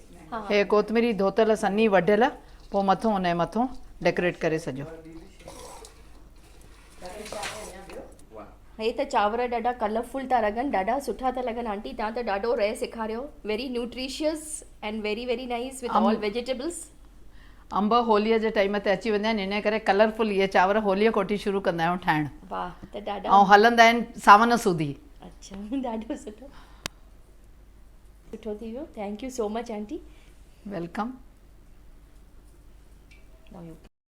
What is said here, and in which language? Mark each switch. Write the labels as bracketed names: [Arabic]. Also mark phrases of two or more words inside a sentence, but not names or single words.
[Sindhi] हाँ। हे कोतमीरी धोतल सन्नी वढियल, पोइ मथां हुनजे मथां डेकोरेट करे सॼो। हे त चांवर ॾाढा कलरफुल था लॻनि, ॾाढा सुठा था लॻनि आंटी। तव्हां त ॾाढो रहे सेखारियो, [English] very nutritious and very very nice with all vegetables. [Sindhi] अंब होलीअ जे टाइम ते अची वेंदा आहिनि, इन करे कलरफुल इहे चांवर होलीअ कोठी शुरू कंदा आहियूं ठाहिणु। वाह, त ॾाढा ऐं हलंदा आहिनि सावन सूधी। अच्छा, ॾाढो सुठो सुठो थी वियो। [English] thank you so much आंटी। वेलकम। Now you